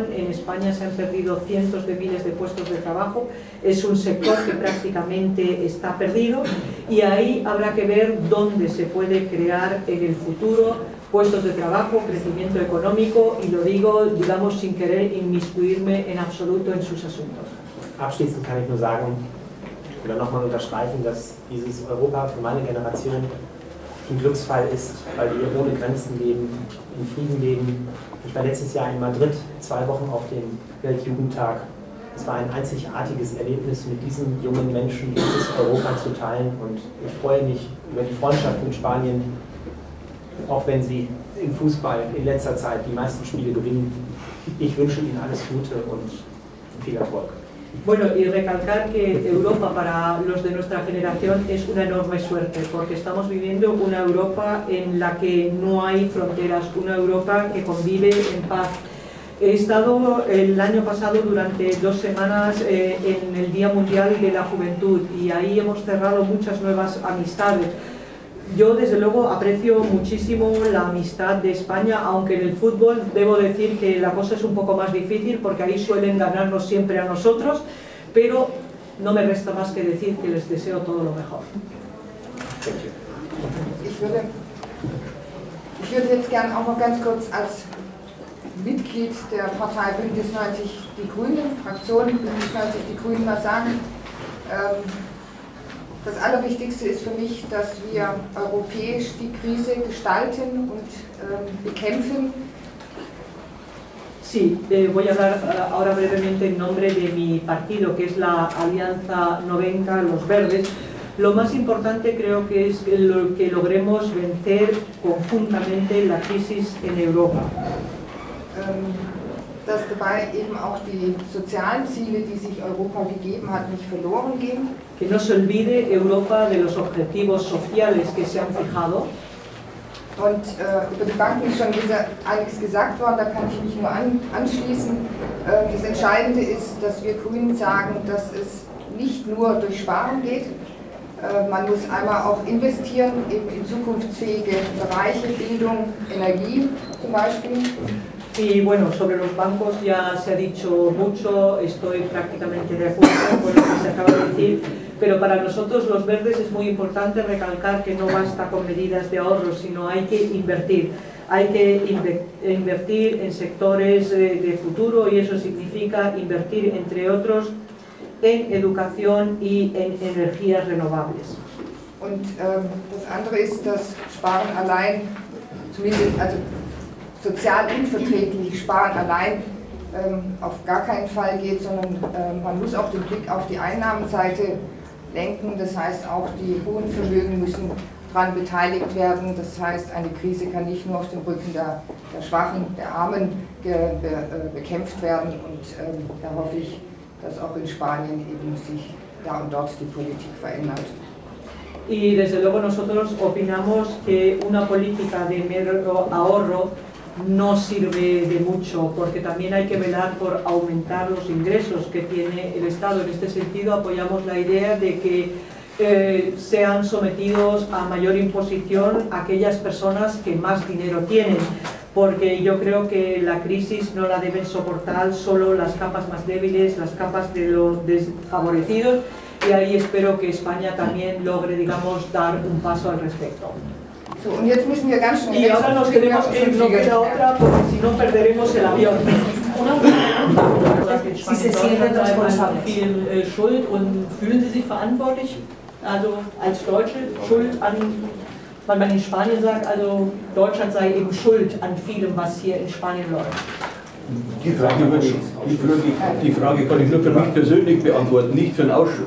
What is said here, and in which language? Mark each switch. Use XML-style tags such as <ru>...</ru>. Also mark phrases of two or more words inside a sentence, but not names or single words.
<es>En España se han perdido cientos de miles de puestos de trabajo, es un sector que prácticamente está perdido, y ahí habrá que ver dónde se puede crear en el futuro puestos de trabajo, crecimiento económico, y lo digo, digamos, sin querer inmiscuirme en absoluto en sus asuntos.</es> <de>Abschließend kann ich nur sagen, oder nochmal unterstreichen, dass dieses Europa für meine Generation ein Glücksfall ist, weil wir ohne Grenzen leben, in Frieden leben. Ich war letztes Jahr in Madrid 2 Wochen auf dem Weltjugendtag. Es war ein einzigartiges Erlebnis, mit diesen jungen Menschen dieses Europa zu teilen, und ich freue mich über die Freundschaft mit Spanien, auch wenn sie im Fußball in letzter Zeit die meisten Spiele gewinnen. Ich wünsche Ihnen alles Gute und viel Erfolg.</de> <es>Bueno, y recalcar que Europa para los de nuestra generación es una enorme suerte, porque estamos viviendo una Europa en la que no hay fronteras, una Europa que convive en paz. He estado el año pasado durante 2 semanas en el Día Mundial de la Juventud, y ahí hemos cerrado muchas nuevas amistades. Yo desde luego aprecio muchísimo la amistad de España, aunque en el fútbol debo decir que la cosa es un poco más difícil, porque ahí suelen ganarnos siempre a nosotros, pero no me resta más que decir que les deseo todo lo mejor.</es> <de>Ich würde jetzt gerne auch noch ganz kurz als Mitglied der Partei Bündnis 90 Die Grünen, Fraktion Bündnis 90 Die Grünen, was sagen. Das Allerwichtigste ist für mich, dass wir europäisch die Krise gestalten und bekämpfen.</de> <es>Sí, voy a hablar ahora brevemente en nombre de mi partido, que es la Alianza 90, Los Verdes. Lo más importante creo que es que logremos vencer conjuntamente la crisis en Europa.</es> <de>dass dabei eben auch die sozialen Ziele, die sich Europa gegeben hat, nicht verloren gehen.</de> <es>Que no se olvide Europa de los objetivos sociales que se han fijado.</es> <de>Und über die Banken ist schon einiges gesagt worden, da kann ich mich nur anschließen. Das Entscheidende ist, dass wir Grünen sagen, dass es nicht nur durch Sparen geht. Man muss einmal auch investieren, eben in zukunftsfähige Bereiche, Bildung, Energie zum Beispiel.</de> <es>Y bueno, sobre los bancos ya se ha dicho mucho, estoy prácticamente de acuerdo con lo que se acaba de decir, pero para nosotros los verdes es muy importante recalcar que no basta con medidas de ahorro, sino hay que invertir. Hay que invertir en sectores de futuro y eso significa invertir, entre otros, en educación y en energías renovables.</es> <de>Und das andere ist, dass Sparen allein, zumindest also sozial unverträglich Sparen allein auf gar keinen Fall geht, sondern man muss auch den Blick auf die Einnahmenseite lenken. Das heißt, auch die hohen Vermögen müssen daran beteiligt werden. Das heißt, eine Krise kann nicht nur auf dem Rücken der Schwachen, der Armen bekämpft werden. Und da hoffe ich, dass auch in Spanien eben sich da und dort die Politik verändert.</de> <es>Y desde luego nosotros opinamos que una política de mero ahorro no sirve de mucho, porque también hay que velar por aumentar los ingresos que tiene el Estado. En este sentido apoyamos la idea de que sean sometidos a mayor imposición aquellas personas que más dinero tienen, porque yo creo que la crisis no la deben soportar solo las capas más débiles, las capas de los desfavorecidos, y ahí espero que España también logre, digamos, dar un paso al respecto.</es> <de>So, und jetzt müssen wir ganz schnell</de> <es>Y ahora nos tenemos que ir, no queda otra, porque si no perderemos el avión. Sie se sienten responsables.</es> <de>Viel Schuld und fühlen Sie sich verantwortlich, also als Deutsche Schuld an, weil man in Spanien sagt, also Deutschland sei eben schuld an vielem, was hier in Spanien läuft. Die Frage kann ich nur für mich persönlich beantworten, nicht für den Ausschuss.</de>